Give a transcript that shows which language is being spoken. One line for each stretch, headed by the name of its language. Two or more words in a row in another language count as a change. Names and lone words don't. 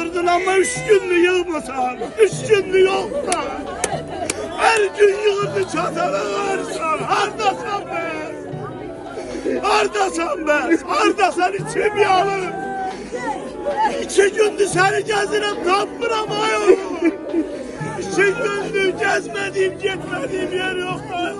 Azerbaijani: Ama 3 günlük yığmasan, 3 günlük yoksa, her gün yığını çatana varsan, hardasan be? Hardasan be? Hardasan içim yanır. 2 gündür seni gəzirəm, tapmıram ayol. 2 gündür gəzmədiyim, getmədiyim yer yox ayol.